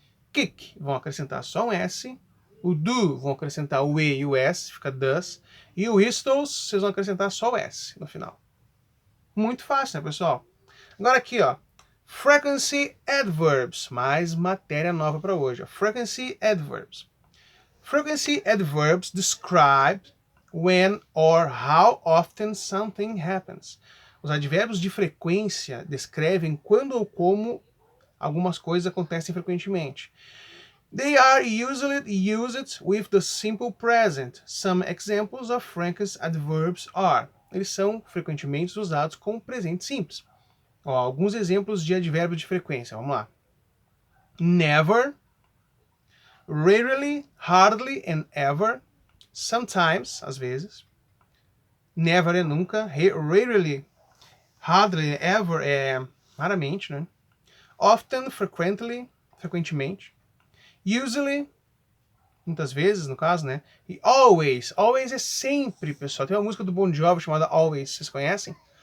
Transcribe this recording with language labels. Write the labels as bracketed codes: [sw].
[pt] Kick, vão acrescentar só um S. O do, vão acrescentar o E e o S, fica does. E o whistles, vocês vão acrescentar só o S no final. Muito fácil, né, pessoal? Agora aqui, ó. [en] Frequency adverbs, [pt] mais matéria nova para hoje. [en] Ó. Frequency adverbs. Frequency adverbs describe when or how often something happens. [pt] Os advérbios de frequência descrevem quando ou como algumas coisas acontecem frequentemente. [en] They are usually used with the simple present. Some examples of frequency adverbs are. [pt] Eles são frequentemente usados com presente simples. Ó, alguns exemplos de advérbio de frequência. Vamos lá. [en] Never, rarely, hardly and ever. [pt] Sometimes, às vezes. Never é nunca. Rarely, hardly, ever é raramente, né? Often, frequently, frequentemente. Usually, muitas vezes, no caso, né? E always. Always é sempre, pessoal. Tem uma música do Bon Jovi chamada Always. Vocês conhecem?